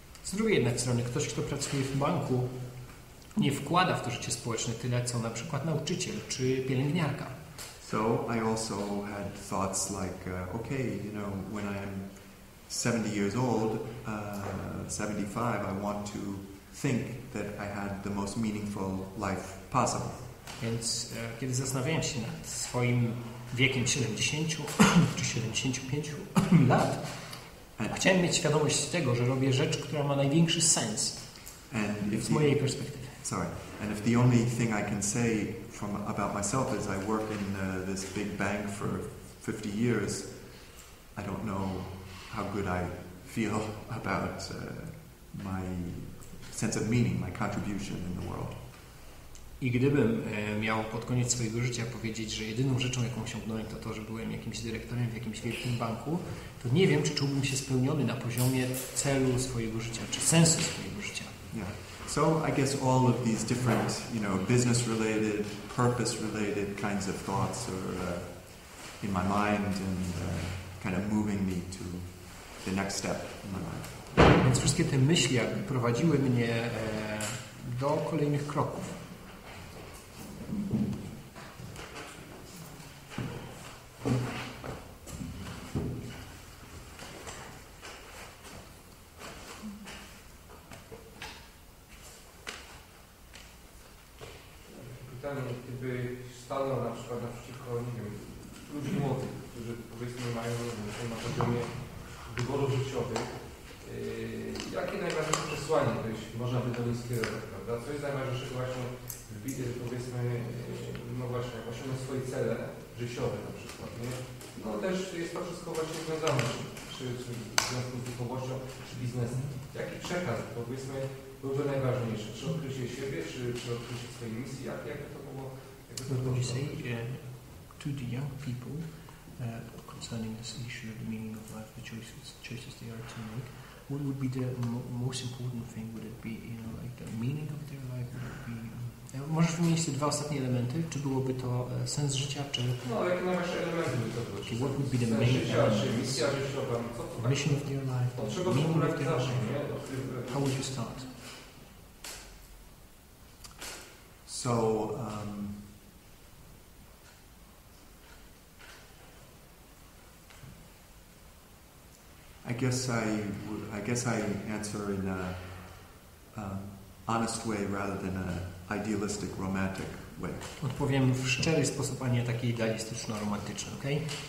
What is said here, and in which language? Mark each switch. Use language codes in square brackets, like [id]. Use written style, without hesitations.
[pl] Z drugiej jednak strony, ktoś, kto pracuje w banku, nie wkłada w to życie społeczne tyle, co na przykład nauczyciel czy pielęgniarka. [en] So I also had thoughts like, when I'm 70 years old, 75, I want to think that I had the most meaningful life possible. [pl] Więc kiedy zastanawiałem się nad swoim wiekiem 70 czy 75 lat, chciałem mieć świadomość tego, że robię rzecz, która ma największy sens z mojej perspektywy. [en] And if the only thing I can say about myself is I work in this big bank for 50 years, I don't know how good I feel about my sense of meaning, my contribution in the world. [pl] I gdybym miał pod koniec swojego życia powiedzieć, że jedyną rzeczą, jaką osiągnąłem, to, że byłem jakimś dyrektorem w jakimś wielkim banku, to nie wiem, czy czułbym się spełniony na poziomie celu swojego życia, czy sensu swojego życia. [en] Yeah. So I guess all of these different, business-related, purpose-related kinds of thoughts are in my mind and kind of moving me to the next step in my life. [pl] Więc wszystkie te myśli jakby prowadziły mnie do kolejnych kroków. Pytanie, gdyby stanął na przykład naprzeciwko, nie wiem, ludzi młodych, którzy powiedzmy mają na poziomie wyborów życiowych, jakie najważniejsze przesłanie można by do nich skierować, prawda? Co jest najważniejszego właśnie powiedzmy, no właśnie, osiągnąć swoje cele życiowe na przykład, nie? No też jest to wszystko właśnie związane, czy w związku z duchowością, czy biznesem. Jaki przekaz, powiedzmy, byłby najważniejszy? Czy odkrycie siebie, czy odkrycie swojej misji? Jakby to było? [en] What would you say to the young people concerning this issue, the meaning of life, the choices they are to make? What would be the most important thing? Would it be, like the meaning of their life? Would it be? [pl] Możesz wymienić te dwa ostatnie elementy? Czy byłoby to sens życia, czy... No, jakie najważniejsze elementy by to były? [en] Okay, what would be the main [pl] elements? Czy misja życiowa? [en] Mission of their life? [pl] Od czego w ogóle zacznie? [en] How would you start? So, I guess I answer in a honest way rather than an idealistic, romantic way. [pl] Odpowiem w szczery sposób, a nie taki idealistyczno-romantyczny, okay?